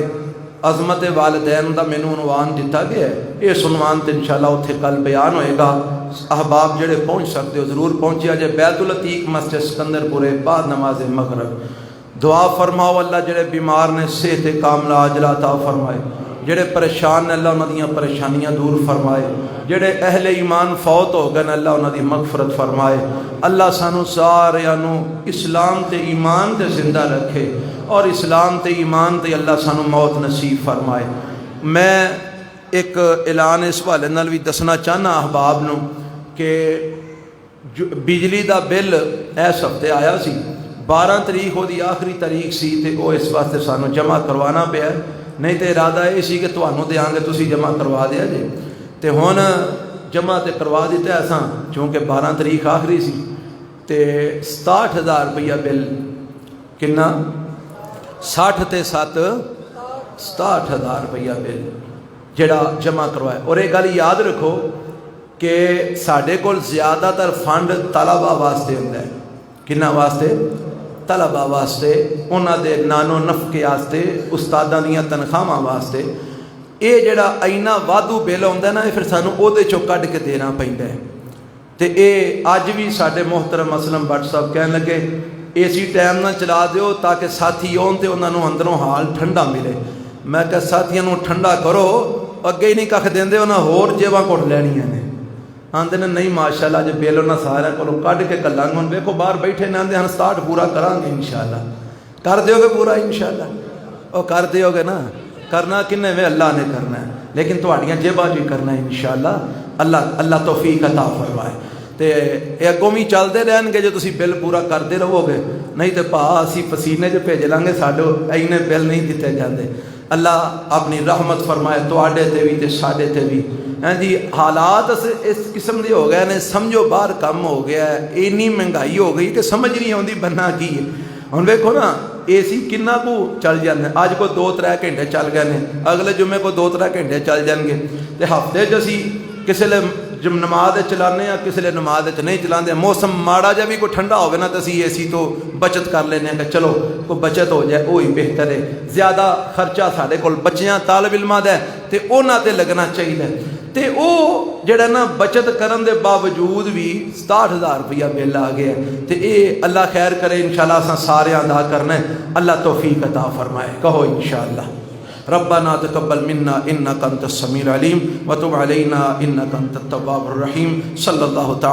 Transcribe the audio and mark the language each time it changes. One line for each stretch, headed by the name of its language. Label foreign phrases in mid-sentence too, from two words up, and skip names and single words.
Punjabi: عظمت والدین دا مینوں عنوان دیتا گیا ہے، اس عنوان تے انشاءاللہ اتھے کل بیان ہوئے گا۔ احباب جڑے پہنچ سکتے ہو ضرور پہنچی آجے، بیت العتیق مسجد سکندر پورے بعد نماز مغرب۔ دعا فرماؤ اللہ جڑے بیمار نے صحت کاملہ عاجلہ عطا فرمائے، جڑے پریشان نے اللہ انہاں دیاں پریشانیاں دور فرمائے، جڑے اہل ایمان فوت ہو گئے اللہ انہاں دی مغفرت فرمائے۔ اللہ سانو ساریاں نو اسلام تے ایمان تے زندہ رکھے اور اسلام تے ایمان تے اللہ سانو موت نصیب فرمائے۔ میں ایک اعلان اس حوالے نال بھی دسنا چاہنا احباب نو کہ بجلی دا بل اس ہفتے آیا سی، 12 تاریخ وہ دی آخری تاریخ سی تے وہ اس واسطے سانو جمع کروانا پیا، نہیں تے ارادہ یہ سی کہ تانوں دیاں گے تسی جمع کروا دیا جے، تے ہن جمع تے کروا دیتا ہے اساں، چونکہ 12 تاریخ آخری سی تے 67,000 روپیہ بل، کنا 60 تے 7 67,000 روپیہ بل جڑا جمع کروایا۔ اور ایک گل یاد رکھو کہ ساڈے کول زیادہ تر فنڈ طلبہ واسطے ہوندا ہے، کنا واسطے؟ طلبہ واسطے، انہاں دے نانو نفقے واسطے، استاداں دیاں تنخواہاں واسطے۔ یہ جڑا اینا وادو بل ہوندا ہے نا، پھر سانو او دے چوں کڈ کے دینا پیندا ہے۔ تے اے اج بھی ساڈے محترم اسلم بٹ صاحب کہن لگے اے سی ٹائم نہ چلا دیو تاکہ ساتھی آن تے انہاں نوں اندروں حال ٹھنڈا ملے۔ میں کہ ساتھیاں نوں ٹھنڈا کرو، اگے ہی نہیں کھ دیندے، انہاں ہور جیواں کٹ لینیاں نے۔ آندے نے نہیں ماشاءاللہ جے بل انہاں سارے کولوں کڈ کے کلاں گے، ویکھو باہر بیٹھے نے آندے ہن 67 پورا کران گے انشاءاللہ۔ کر دیو گے پورا انشاءاللہ؟ او کر دیو گے نا؟ کرنا کنے وے اللہ نے کرنا ہے، لیکن تہاڈیاں جیباں جو کرنا ہے انشاءاللہ۔ اللہ توفیق عطا فرمائے۔ تے اگوں بھی چلتے رہن گے جو تسی بل پورا کرتے رہو گے، نہیں تے پا اسی پسینے جو بھیج لیں گے، ساڈے اینے بل نہیں دیتے جاندے۔ اللہ اپنی رحمت فرمائے تواڈے تے بھی تے ساڈے تے بھی۔ ہاں جی حالات اس قسم دے ہو گئے نے، سمجھو باہر کم ہو گیا ہے، اینی مہنگائی ہو گئی کہ
Urdu: سمجھ نہیں آتی
Punjabi: بننا کی ہے۔ ہن ویکھو نا اے سی کنا کو چل جاندے، اج کو 2-3 گھنٹے چل گئے نے، اگلے جمعے کو 2-3 گھنٹے چل جان گے۔ تے ہفتے چ اسی کسے لے جب نماز چلانے ہیں، کسی لے نماز نہیں چلانے، موسم ماڑا جا بھی کوئی ٹھنڈا ہوگا نا تو اسی اے سی تو بچت کر لینے کہ چلو کوئی بچت ہو جائے،
Urdu: وہی بہتر ہے۔
Punjabi: زیادہ خرچہ سارے کول بچیاں طالب علماں دا ہے تے انہاں تے لگنا چاہیے، تے او جڑا نا بچت کرن دے باوجود بھی 67,000 روپیہ بل آ گیا تے اے اللہ خیر کرے انشاءاللہ اساں سارے ادا کرنا ہے۔ اللہ توفیق عطا فرمائے، کہو انشاءاللہ۔
Arabic: ربنا تقبل منا انك انت السميع العليم وتب علينا انك انت التواب الرحيم صلى الله تعالى